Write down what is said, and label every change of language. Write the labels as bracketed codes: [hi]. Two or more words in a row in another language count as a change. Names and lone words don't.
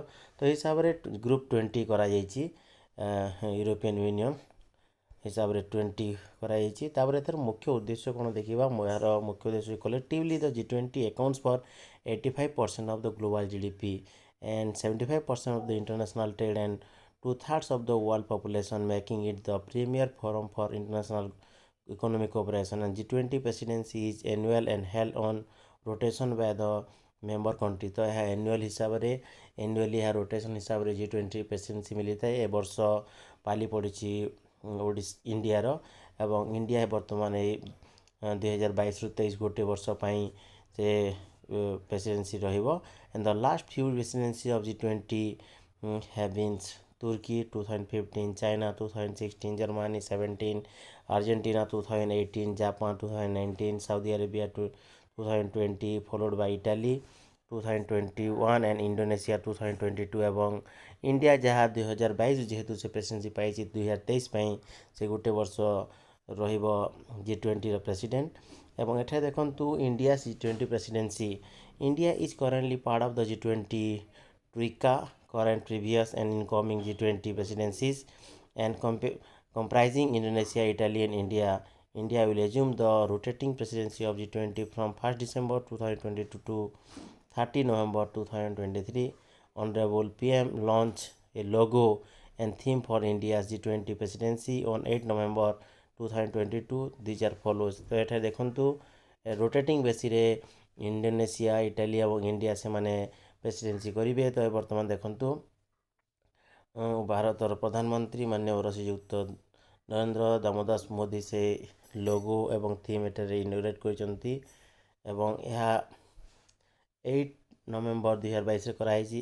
[or] ତ ହିସାବରେ ଗ୍ରୁପ୍ 20 କରାଯାଇଛି ୟୁରୋପିଆନ୍ ୟୁନିଅନ୍ ହିସାବରେ 20 କରାଯାଇଛି। ତାପରେ ଏଥିର ମୁଖ୍ୟ ଉଦ୍ଦେଶ୍ୟ କ'ଣ ଦେଖିବା ଏହାର ମୁଖ୍ୟ ଉଦ୍ଦେଶ୍ୟ [en] collectively the G20 accounts for 85% of the global GDP and 75% of the international trade and 2/3 of the world population making it the premier forum for international economic cooperation। and G20 presidency is annual and held on rotation by the member country। [or] ତ ଏହା ଆନ୍ୟୁଆଲ୍ ହିସାବରେ ଏହା ରୋଟେସନ୍ ହିସାବରେ G20 ପ୍ରେସିଡେନ୍ସି ମିଳିଥାଏ। ଏ ବର୍ଷ ପାଲି ପଡ଼ିଛି ଇଣ୍ଡିଆର ଏବଂ ଇଣ୍ଡିଆ ବର୍ତ୍ତମାନ ଏଇ 2022ରୁ 23 ଗୋଟିଏ ବର୍ଷ ପାଇଁ ସେ ପ୍ରେସିଡେନ୍ସି ରହିବ। [en] and the last few presidency of G20 have been Turkey 2015 China 2016 Germany 17 Argentina 2018 Japan 2019 Saudi Arabia 2020 followed by Italy 2021 and Indonesia 2022 [or] ଏବଂ ଇଣ୍ଡିଆ ଯାହା 2022 ଯେହେତୁ ସେ ପ୍ରେସିଡେନ୍ସି ପାଇଛି 2023 ପାଇଁ ସେ ଗୋଟେ ବର୍ଷ ରହିବ G20ର ପ୍ରେସିଡେଣ୍ଟ। ଏବଂ ଏଠାରେ ଦେଖନ୍ତୁ ଇଣ୍ଡିଆ G20 ପ୍ରେସିଡେନ୍ସି [en] India is currently part of the G20 TRICA current previous and incoming G20 presidencies and comprising Indonesia Italy and India। India will assume the rotating presidency of G20 from 1st December 2022 to 30 November 2023। Honorable PM launched a logo and theme for India's G20 presidency on 8 November 2022 these are follows [or] ତ ଏଠାରେ ଦେଖନ୍ତୁ ରୋଟେଟିଂ ବେସିରେ ଇଣ୍ଡୋନେସିଆ ଇଟାଲୀ ଏବଂ ଇଣ୍ଡିଆ ସେମାନେ ପ୍ରେସିଡେନ୍ସି କରିବେ। ତ ବର୍ତ୍ତମାନ ଦେଖନ୍ତୁ ଭାରତର ପ୍ରଧାନମନ୍ତ୍ରୀ ମାନ୍ୟବର ଶ୍ରୀଯୁକ୍ତ ନରେନ୍ଦ୍ର ଦାମୋଦାସ ମୋଦି ସେ ଲୋଗୋ ଏବଂ ଥିମ୍ ଏଠାରେ ଇନୋଗ୍ରେଟ୍ କରିଛନ୍ତି ଏବଂ ଏହା 8 ନଭେମ୍ବର 2022ରେ କରାଯାଇଛି।